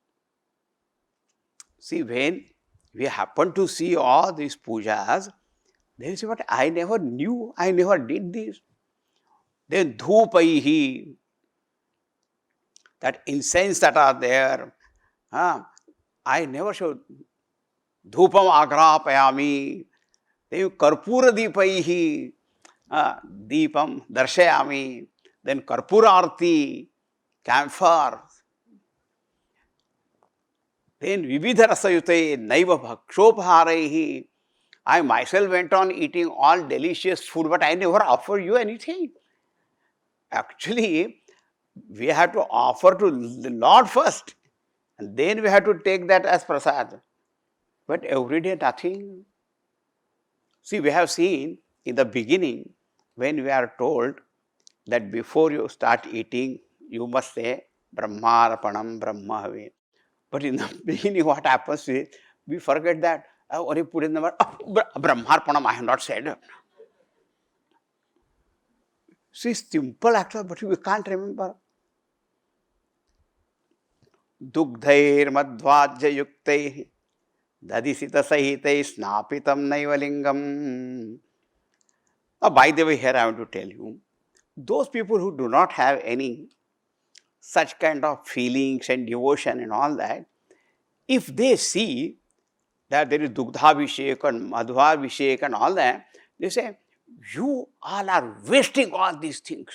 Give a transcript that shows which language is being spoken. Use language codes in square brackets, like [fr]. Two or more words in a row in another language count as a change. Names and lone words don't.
[en] See, when we happen to see all these pujas, they say, but I never knew, I never did this. Then dhupaihi, that incense that are there, I never showed. [sa] धूपम् आघ्रापयामि, then कर्पूर दीपैः दीपं दर्शयामि, then karpura arti, camphor, then विविध रसयुते नैव भक्ष्योपहारैः. [en] I myself went on eating all delicious food, but I never offered you anything. Actually, we have to offer to the Lord first, and then we have to take that as prasad. But every day nothing. See, we have seen in the beginning when we are told that before you start eating, you must say [sa] ब्रह्मार्पणं ब्रह्महविः. [en] But in the beginning, what happens is we forget that. Or you put in the word Brahmarpanam, I have not said. See, simple actually, but we can't remember. [sa] दुग्धैर् मध्वाज्य युक्तैः दधिसित सहितैः स्नापितं नैवलिङ्गम्. [en] Now, by the way, here I want to tell you, those people who do not have any such kind of feelings and devotion and all that, if they see that there is Dugdhabhishek and Madhvabhishek and all that, they say, you all are wasting all these things.